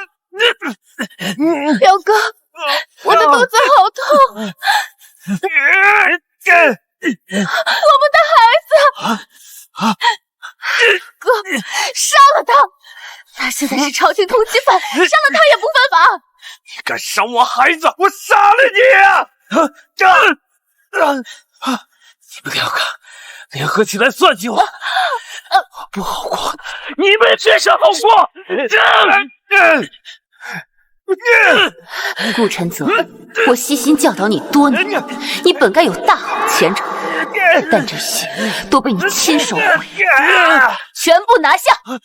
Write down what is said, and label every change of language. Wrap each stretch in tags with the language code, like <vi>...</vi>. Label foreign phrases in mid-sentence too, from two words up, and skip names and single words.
<zh>表哥，我的肚子好痛！我們的孩子，哥，殺了他！他現在是朝廷通緝犯，殺了他也不犯法。你敢傷我孩子，我殺了你！你們兩個聯合起來算計我，不好過，你們確實好過。顧承澤，我悉心教導你多年，你本該有大好前程，但這些都被你親手毀，全部拿下！</zh>